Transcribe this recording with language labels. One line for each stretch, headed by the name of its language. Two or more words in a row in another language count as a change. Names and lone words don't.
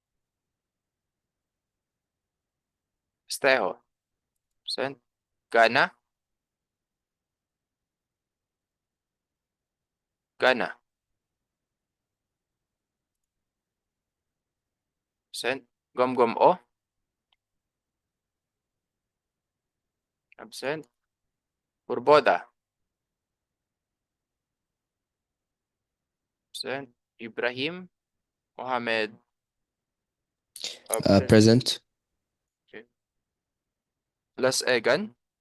English: Festejo. Absent. Gana. Gana. Absent. Gom-gom o. Absent. Purboda. Absent. Ibrahim. Mohammed. Absent. Present. Okay. Las Egan.